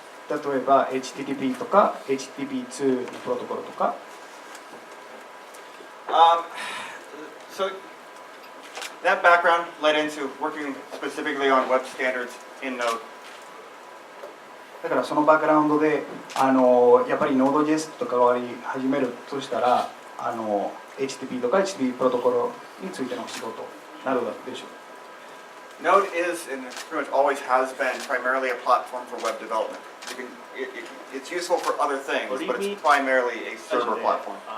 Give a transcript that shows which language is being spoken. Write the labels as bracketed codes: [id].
[ja] 例えば HTTP とか HTTP2 のプロトコルとか。 [en] So that background led into working specifically on web standards in Node. [ja] だからそのバックグラウンドでやっぱり Node.js と関わり始めるとしたらHTTP とか HTTP プロトコルについての仕事になるでしょう。 [en] Node is and pretty much always has been primarily a platform for web development. It's useful for other things, but it's primarily a server platform.